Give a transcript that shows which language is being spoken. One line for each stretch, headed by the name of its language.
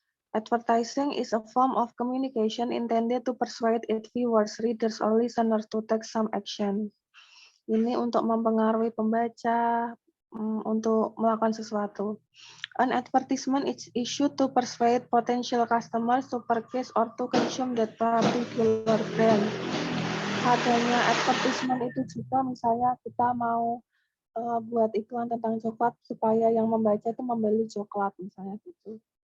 English: Advertising is a form of communication intended to persuade its viewers, readers, or listeners to take some action.
Indonesian: Ini untuk mempengaruhi pembaca untuk melakukan sesuatu.
English: An advertisement is issued to persuade potential customers to purchase or to consume that particular brand.
Indonesian: Adanya advertisement itu juga misalnya kita mau buat iklan tentang coklat supaya yang membaca itu membeli coklat misalnya gitu.